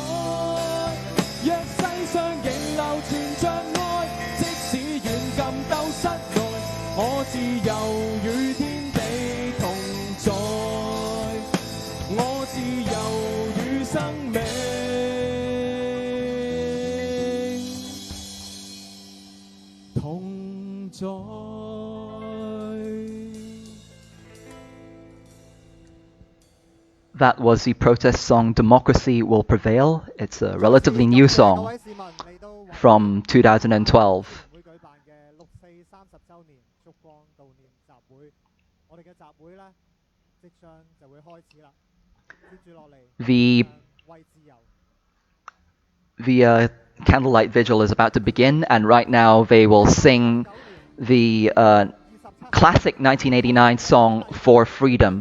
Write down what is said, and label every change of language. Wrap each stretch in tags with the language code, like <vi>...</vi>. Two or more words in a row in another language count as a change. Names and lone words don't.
<yue>若世上仍流傳着愛，即使軟禁鬥室內，我自由與天地同在，我自由與生命同在。</yue> <en>That was the protest song Democracy Will Prevail. It's a relatively new song from 2012. The candlelight vigil is about to begin, and right now they will sing the classic 1989 song For Freedom.</en>